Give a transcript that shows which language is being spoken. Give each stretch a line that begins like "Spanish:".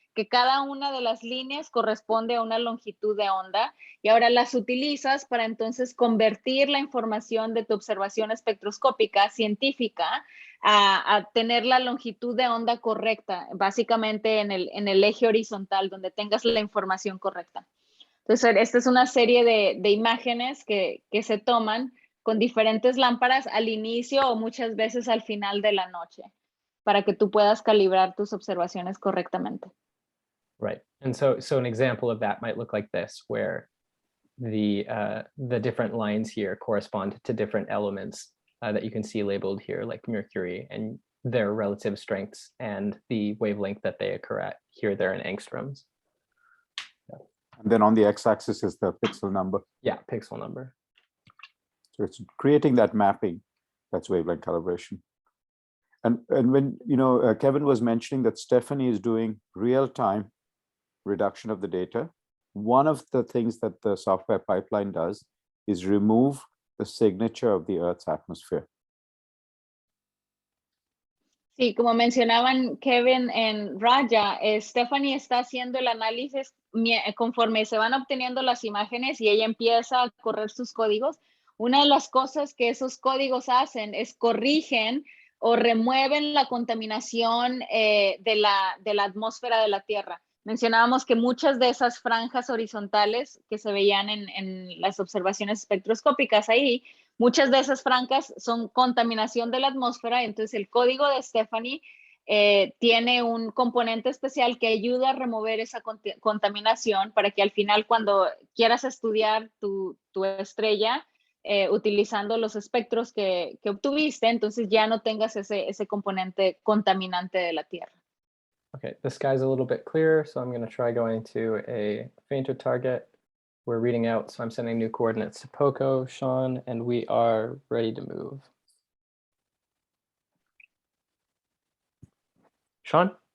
Spanish: que cada una de las líneas corresponde a una longitud de onda y ahora las utilizas para entonces convertir la información de tu observación espectroscópica científica a tener la longitud de onda correcta, básicamente en el eje horizontal, donde tengas la información correcta. Entonces, esta es una serie de imágenes que se toman con diferentes lámparas al inicio o muchas veces al final de la noche, para que tú puedas calibrar tus observaciones correctamente.
English: Right. And so an example of that might look like this, where the different lines here correspond to different elements that you can see labeled here, like mercury, and their relative strengths and the wavelength that they occur at. Here they're in angstroms. And then on the x-axis is the pixel number. Yeah, pixel number. So it's creating that mapping. That's wavelength calibration. And when, you know, Kevin was mentioning that Stephanie is doing real-time reduction of the data. One of the things that the software pipeline does is remove the signature of the Earth's atmosphere.
Spanish: Sí, como mencionaban Kevin en Raya, Stephanie está haciendo el análisis conforme se van obteniendo las imágenes y ella empieza a correr sus códigos. Una de las cosas que esos códigos hacen es corrigen o remueven la contaminación de la atmósfera de la Tierra. Mencionábamos que muchas de esas franjas horizontales que se veían en las observaciones espectroscópicas ahí, muchas de esas franjas son contaminación de la atmósfera, entonces el código de Stephanie tiene un componente especial que ayuda a remover esa contaminación para que al final cuando quieras estudiar tu estrella, utilizando los espectros que obtuviste, entonces ya no tengas ese componente contaminante de la Tierra.
English: Okay, the sky's a little bit clearer, so I'm going to try going to a fainter target. We're reading out, so I'm sending new coordinates to Poco, Sean, and we are ready to move. Sean?